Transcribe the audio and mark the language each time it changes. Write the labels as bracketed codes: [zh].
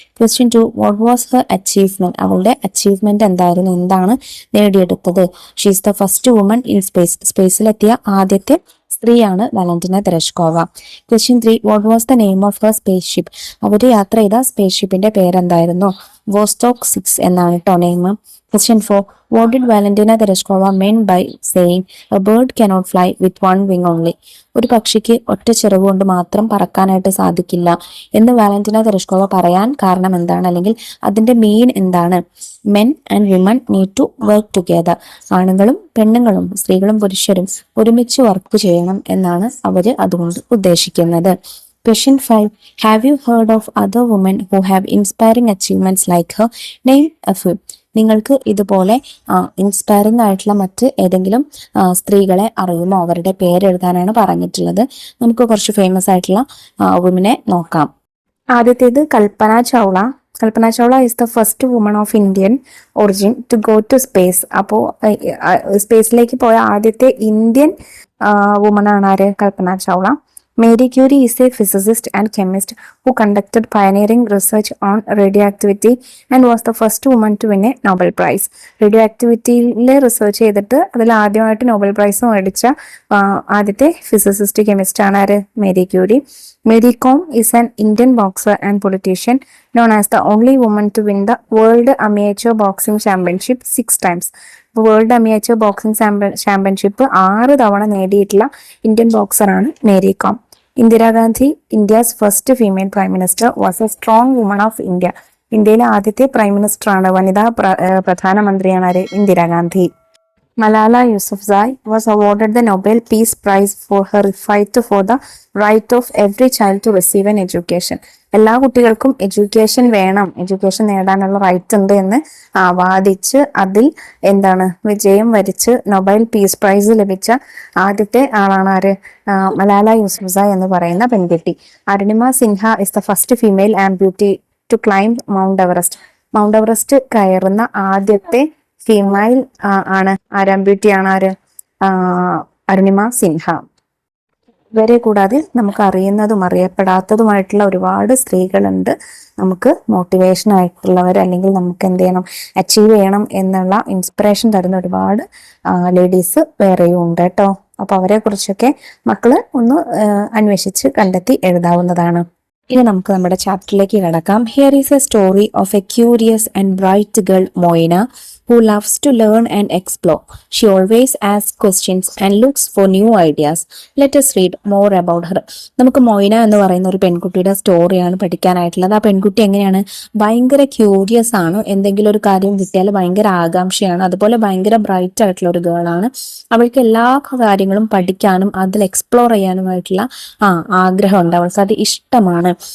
[en] Question 2, what was her achievement? [ml] അവളുടെ achievement എന്തായിരുന്നു? എന്താണ് നേടിയെടുത്തത്? [en] She is the first woman in space. [ml] സ്പേസിലെത്തിയ ആദ്യത്തെ സ്ത്രീയാണ് Valentina Tereshkova. [en] Question 3, what was the name of her spaceship? [ml] അവർ യാത്ര ചെയ്ത സ്പേസ് ഷിപ്പിന്റെ പേരെന്തായിരുന്നു? വോസ്റ്റോക്ക് 6 എന്നാണ് കേട്ടോ name. [en] Question 4, what did Valentina Tereshkova mean by saying a bird cannot fly with one wing only? [ml] ഒരു പക്ഷിക്ക് ഒറ്റ ചിറക് കൊണ്ട് മാത്രം പറക്കാനായിട്ട് സാധിക്കില്ല എന്ന് വാലന്റീന തെരഷ്കോവ പറയാൻ കാരണം എന്താണ്? അല്ലെങ്കിൽ അതിന്റെ മീൻ എന്താണ്? [en] Men and women need to work together. [ml] ആണുങ്ങളും പെണ്ണുങ്ങളും, സ്ത്രീകളും പുരുഷരും ഒരുമിച്ച് വർക്ക് ചെയ്യണം എന്നാണ് അവര് അതുകൊണ്ട് ഉദ്ദേശിക്കുന്നത്. [en] Question 5, have you heard of other women who have inspiring achievements like her? Name a few. [ml] നിങ്ങൾക്ക് ഇതുപോലെ ഇൻസ്പയറിംഗ് ആയിട്ടുള്ള മറ്റ് ഏതെങ്കിലും സ്ത്രീകളെ അറിയുമോ? അവരുടെ പേരെഴുതാനാണ് പറഞ്ഞിട്ടുള്ളത്. നമുക്ക് കുറച്ച് ഫേമസ് ആയിട്ടുള്ള വുമനെ നോക്കാം. ആദ്യത്തേത് Kalpana Chawla. [en] Kalpana Chawla is the first woman of Indian origin to go to space. [ml] അപ്പോൾ സ്പേസിലേക്ക് പോയ ആദ്യത്തെ ഇന്ത്യൻ വുമൺ ആണ് ആര്? Kalpana Chawla. [en] Marie Curie is a physicist and chemist who conducted pioneering research on radioactivity and was the first woman to win a Nobel Prize. [ml] റേഡിയോആക്ടിവിറ്റിയിലെ research ചെയ്തിട്ട് അതിൽ ആദ്യമായിട്ട് Nobel prize മേടിച്ച ആദ്യത്തെ ഫിസിസിസ്റ്റ് കെമിസ്റ്റ് ആണ് ആര്? Mary Curie. [en] Mary Kom is an Indian boxer and politician known as the only woman to win the World Amateur Boxing Championship 6 times. [ml] World amateur boxing championship 6 തവണ നേടിയിട്ടുള്ള Indian ബോക്സറാണ് Mary com. [en] Indira Gandhi, India's first female prime minister, was a strong woman of India. [ml] ഇന്ത്യയിലെ ആദ്യത്തെ prime minister ആണ്, വനിതാ പ്രധാനമന്ത്രിയാണ് ആര്? Indira Gandhi. [en] Malala Yousafzai was awarded the Nobel Peace Prize for her fight for the right of every child to receive an education. [ml] എല്ലാ കുട്ടികൾക്കും education വേണം, education നേടാനുള്ള റൈറ്റ് ഉണ്ട് എന്ന് വാദിച്ച് അതിൽ വിജയം വരിച്ച് നൊബേൽ പീസ് പ്രൈസ് ലഭിച്ച ആദ്യത്തെ ആളാണ് ആര്? മലാല യൂസഫ്സായ് എന്ന് പറയുന്ന പെൺകുട്ടി. [en] Arunima Sinha is the first female amputee to climb Mount Everest. [ml] Mount Everest കയറുന്ന ആദ്യത്തെ ഫീമെയിൽ ആണ് ആംപ്യൂട്ടിയാണ് ആര്? അരുണിമ സിൻഹ. ഇവരെ കൂടാതെ നമുക്ക് അറിയുന്നതും അറിയപ്പെടാത്തതുമായിട്ടുള്ള ഒരുപാട് സ്ത്രീകളുണ്ട്. നമുക്ക് മോട്ടിവേഷൻ ആയിട്ടുള്ളവർ, അല്ലെങ്കിൽ നമുക്ക് എന്ത് ചെയ്യണം, അച്ചീവ് ചെയ്യണം എന്നുള്ള ഇൻസ്പിറേഷൻ തരുന്ന ഒരുപാട് ലേഡീസ് വേറെയും ഉണ്ട് കേട്ടോ. അപ്പൊ അവരെ കുറിച്ചൊക്കെ മക്കള് ഒന്ന് അന്വേഷിച്ച് കണ്ടെത്തി എഴുതാവുന്നതാണ്. ഇനി നമുക്ക് നമ്മുടെ ചാപ്റ്ററിലേക്ക് കിടക്കാം. [en] Here is a story of a curious and bright girl Moina who loves to learn and explore. She always asks questions and looks for new ideas. Let us read more about her. [ml] നമുക്ക് Moina എന്ന് പറയുന്ന ഒരു പെൺകുട്ടിയുടെ സ്റ്റോറിയാണ് പഠിക്കാനായിട്ടുള്ളത്. ആ പെൺകുട്ടി എങ്ങനെയാണ്? ഭയങ്കര ക്യൂരിയസ് ആണ്, എന്തെങ്കിലും ഒരു കാര്യം കിട്ടിയാൽ ഭയങ്കര ആകാംക്ഷയാണ്, അതുപോലെ ഭയങ്കര ബ്രൈറ്റ് ആയിട്ടുള്ള ഒരു ഗേൾ ആണ്. അവൾക്ക് എല്ലാ കാര്യങ്ങളും പഠിക്കാനും അതിൽ എക്സ്പ്ലോർ ചെയ്യാനുമായിട്ടുള്ള ആഗ്രഹമുണ്ട്, അവൾക്ക് അത് ഇഷ്ടമാണ്.